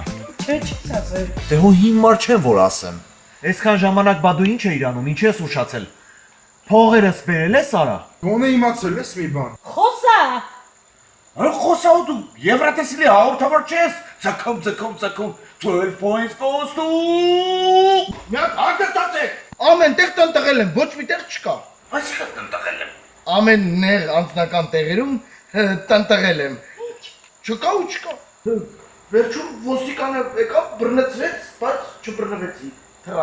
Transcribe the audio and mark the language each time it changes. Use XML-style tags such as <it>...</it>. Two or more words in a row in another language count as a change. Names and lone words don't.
<hy>Չէ, չես ասել։ Դե հո հիմար չեմ որ ասեմ։ Այսքան ժամանակ բա դու ինչ էիր անում, ինչ ես ուշացել։ Փողերս բերել ես արա։ Գոնե իմացել ես մի բան։ Խոսա։ Այո, խոսա ու դու Եվրատեսիլի հաղորդավար չես։ Ցակում</hy> <en>12 points goes to</en> <hy>Մի հատ հագստացեք։ Ամեն տեղ տնտղել եմ, ոչ մի տեղ չկա։ Այսինքն տնտղել եմ։ Ամեն նեղ անձնական տեղերում տնտղել եմ։ Չկա ու չկա։ Վերջում ոստիկանը եկավ, բռնեցրեց, բայց չբռնվեցի։ Թրա։</hy>